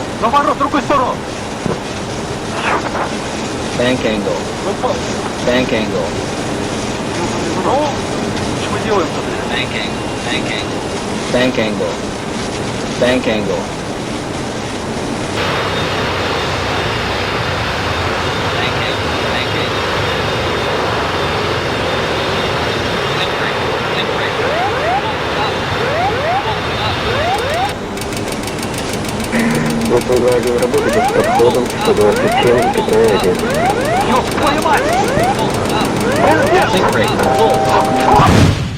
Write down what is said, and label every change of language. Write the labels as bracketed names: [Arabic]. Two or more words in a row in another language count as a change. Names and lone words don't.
[Russian] Наоборот, в другую сторону. [English] Bank angle. Bank angle. [Russian] Ну, что мы делаем-то? [English] Bank angle. Bank angle. Bank angle. Bank angle. Bank angle. Bank angle. [Russian] Вот он говорил, работает с подходом 127, 15. Ёб твою мать! [English] Sink rate. Full.